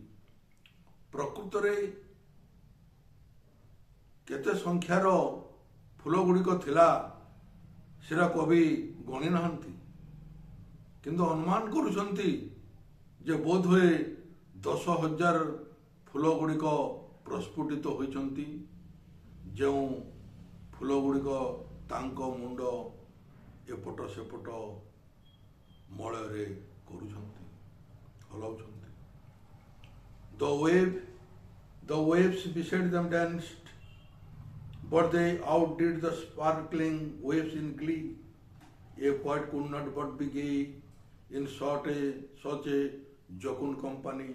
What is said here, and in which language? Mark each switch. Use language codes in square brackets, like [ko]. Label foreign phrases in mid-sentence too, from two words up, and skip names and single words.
[or] ପ୍ରକୃତରେ କେତେ ସଂଖ୍ୟାର ଫୁଲ ଗୁଡ଼ିକ ଥିଲା ସେଟା କବି ଗଣି ନାହାନ୍ତି, କିନ୍ତୁ ଅନୁମାନ କରୁଛନ୍ତି ଯେ ବୋଧହୁଏ 10,000 ଫୁଲ ଗୁଡ଼ିକ ପ୍ରସ୍ଫୁଟିତ ହୋଇଛନ୍ତି, ଯେଉଁ ଫୁଲ ଗୁଡ଼ିକ ତାଙ୍କ ମୁଣ୍ଡ ଏପଟ ସେପଟ ମଳୟରେ କରୁଛନ୍ତି, ହଲାଉଛନ୍ତି। [en] The waves beside them danced, but they outdid the sparkling waves in glee. A poet could not but be gay in such a jocund company.